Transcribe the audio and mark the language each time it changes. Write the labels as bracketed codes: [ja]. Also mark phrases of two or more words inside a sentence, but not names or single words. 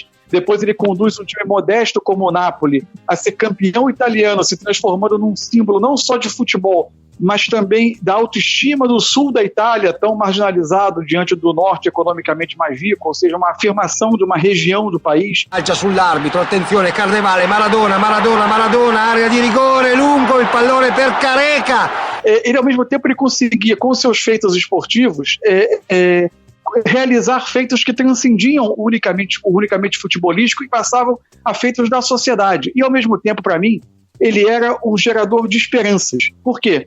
[pt] Depois ele conduz um time modesto como o Napoli a ser campeão italiano, se transformando num símbolo não só de futebol, mas também da autoestima do sul da Itália, tão marginalizado diante do norte economicamente mais rico, ou seja, uma afirmação de uma região do país. [it] Calcia sull'arbitro, attenzione, Carnevale, Maradona, área de rigore, lungo, il pallone per Careca. [pt] Ele, ao mesmo tempo, ele conseguia, com seus feitos esportivos, realizar feitos que transcendiam o unicamente futebolístico e passavam a feitos da sociedade. E, ao mesmo tempo, para mim, ele era um gerador de esperanças. Por quê?